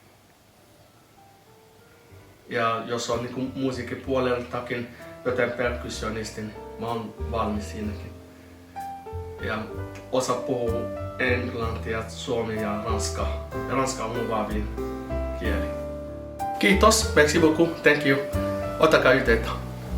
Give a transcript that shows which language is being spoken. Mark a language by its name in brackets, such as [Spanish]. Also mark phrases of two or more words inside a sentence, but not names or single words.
[Finnish] Ja jos on niinku musiikkipuoleltakin joten perkussionistin, mä oon valmis siinäkin. Ja osa puhuu englantia, suomea ja ranskaa. Ja ranska on mun vahvin kieli. Kiitos, [French] merci beaucoup, [English] thank you. [Finnish] Ottakaa yhteyttä.